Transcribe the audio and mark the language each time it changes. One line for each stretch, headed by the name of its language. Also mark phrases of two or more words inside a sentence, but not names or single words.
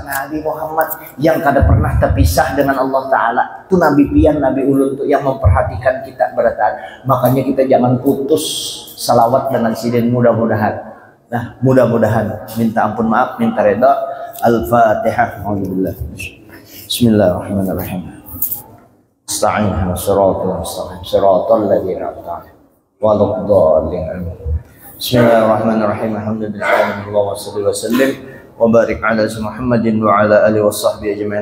Banjar: Nabi Muhammad yang kada pernah terpisah dengan Allah Ta'ala. Itu Nabi pian, Nabi ulun tuh yang memperhatikan kita bertahan. Makanya kita jangan putus salawat dengan sidin, mudah-mudahan. Nah, mudah-mudahan minta ampun, maaf, minta reda. Al-Fatihah.
Arabic: بسم الله الرحمن الرحيم. أستغفر الله، صراط الذين أنعمت عليهم. بسم الله الرحمن الرحيم. الحمد لله وسلم وبارك على محمد وعلى آله وصحبه أجمعين.